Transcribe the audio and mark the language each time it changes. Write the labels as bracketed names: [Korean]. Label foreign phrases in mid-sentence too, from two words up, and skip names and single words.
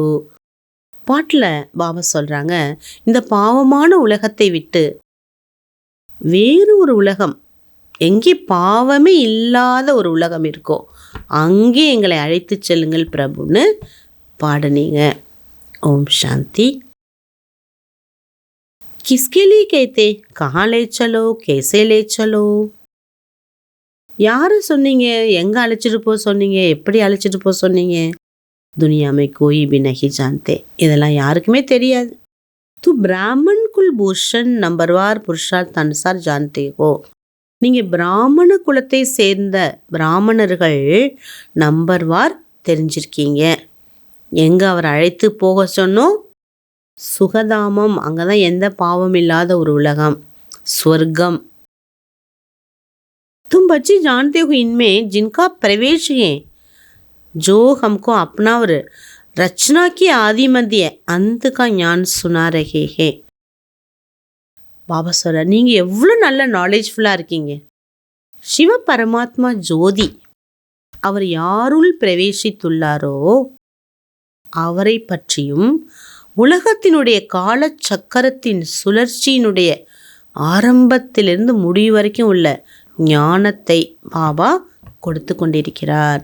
[Tamil] பாட்டில் பாபா சொல்கிறாங்க, இந்த பாவமான உலகத்தை விட்டு வேறு ஒரு உலகம், எங்கே பாவமே இல்லாத ஒரு உலகம் இருக்கோ அங்கே எங்களை அழைத்து செல்லுங்கள் பிரபுன்னு பாடுனீங்க. ஓம் சாந்தி. [Hindi] किसके लिए कहते? कहाँ ले चलो, कैसे ले चलो? [Tamil] யாரு சொன்னீங்க? எங்கே அழைச்சிட்டு போக சொன்னீங்க? எப்படி அழைச்சிட்டு போக சொன்னீங்க? [Hindi] दुनिया में कोई भी नहीं जानते. [Tamil] இதெல்லாம் யாருக்குமே தெரியாது. [Hindi] तू ब्राह्मण कुलभूषण नंबरवार पुरुषार्थ अनुसार जानते हो. [Tamil] நீங்கள் பிராமண குலத்தை சேர்ந்த பிராமணர்கள் நம்பர்வார் தெரிஞ்சிருக்கீங்க. எங்கே அவர் அழைத்து போக சொன்னோம்? சுகதாமம். அங்கே தான் எந்த பாவம் இல்லாத ஒரு உலகம், ஸ்வர்க்கம். [Hindi] तुम बच्चे जानते हो इनमें जिनका प्रवेश है जो हमको अपना और रचना की आदि मध्य अंत का ज्ञान सुना रहे हैं. [Tamil] பாபா சொல்ற, நீங்க எவ்வளோ நல்ல நாலேஜ்ஃபுல்லாக இருக்கீங்க. சிவ பரமாத்மா ஜோதி அவர் யாருள் பிரவேசித்துள்ளாரோ அவரை பற்றியும் உலகத்தினுடைய கால சக்கரத்தின் சுழற்சியினுடைய ஆரம்பத்திலிருந்து முடிவு வரைக்கும் உள்ள ஞானத்தை பாபா கொடுத்து கொண்டிருக்கிறார்.